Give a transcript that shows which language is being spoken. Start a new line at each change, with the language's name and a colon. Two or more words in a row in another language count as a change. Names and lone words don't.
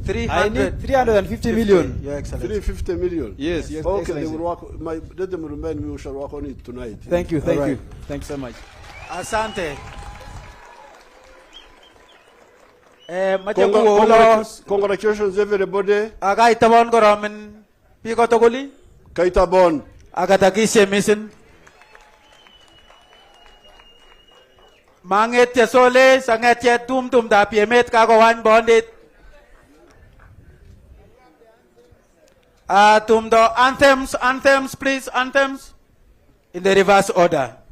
English: I need 350 million. Your Excellency. 350 million. Yes, Your okay, Excellency. they will work. Let them remind me. We shall work on it tonight. Thank you. Thank you. Thank you so much. Asante. Congratulations, everybody. Agaitabon goromen piko togoli. Kaitabon. Agatakishe mission. Manget ya sole sanget ya tum da piemet kagowan bondit. Tum do anthems please, anthems in the reverse order.